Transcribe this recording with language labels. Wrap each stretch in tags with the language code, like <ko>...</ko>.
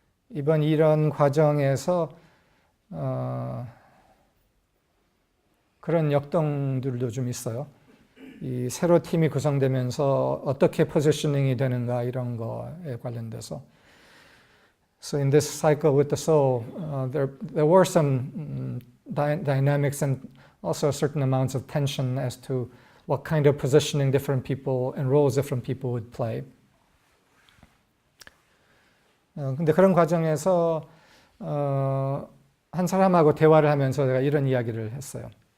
<ko>이런 과정에서 그런 역동들도 좀 있어요. 이 새로 팀이 구성되면서 어떻게 포지셔닝이 되는가 이런 거에 관련돼서.</ko> <en>So in this cycle with the soul, there were some dynamics and also certain amounts of tension as to what kind of positioning different people and roles different people would play.</en> <ko>근데 그런 과정에서 한 사람하고 대화를 하면서 내가 이런 이야기를 했어요.</ko>